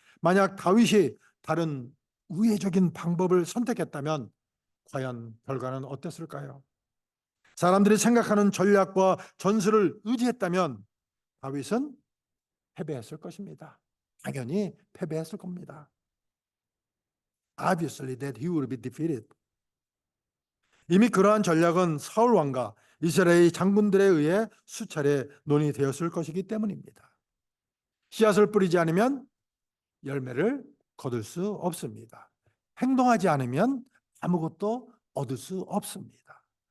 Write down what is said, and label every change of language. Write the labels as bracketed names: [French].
[Korean] 만약 다윗이 다른 우회적인 방법을 선택했다면 과연 결과는 어땠을까요? 사람들이 생각하는 전략과 전술을 의지했다면 다윗은 패배했을 것입니다. 당연히 패배했을 겁니다. [English] Obviously that he would be defeated. [Korean] 이미 그러한 전략은 사울 왕과 이스라엘 장군들에 의해 수차례 논의되었을 것이기 때문입니다. 씨앗을 뿌리지 않으면 열매를 거둘 수 없습니다. 행동하지 않으면 아무것도 얻을 수 없습니다.